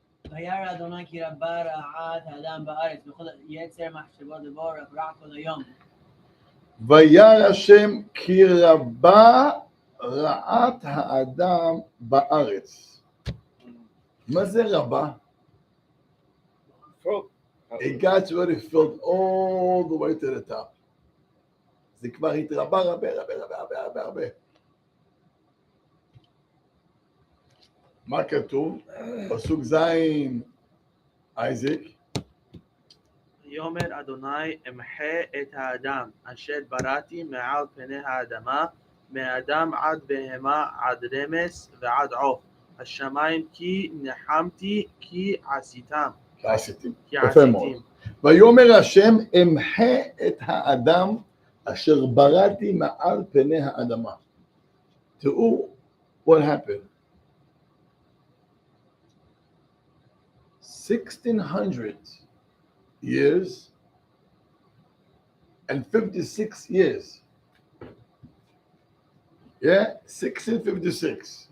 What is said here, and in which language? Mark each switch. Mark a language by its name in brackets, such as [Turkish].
[Hebrew] וירא אדוני כי רבה רעת האדם בארץ וכל יצר מחשבות לבו רע כל היום. וירא השם כי רבה רעת האדם בארץ. מה זה רבה? [English] It got already filled all the way to the top. [Hebrew] זה כבר התרבה הרבה. מה כתוב? פסוק זין, אייזק. יאמר אדוני אמחה את האדם אשר בראתי מעל פני האדמה מאדם עד בהמה עד רמס ועד עוף השמיים כי נחמתי כי עשיתם. כעשיתי. כי יפה מאוד. עשיתים. ויאמר השם אמחה את האדם אשר בראתי מעל פני האדמה. תראו [English] what happened. 1600 years and 56 years. Yeah, 1656.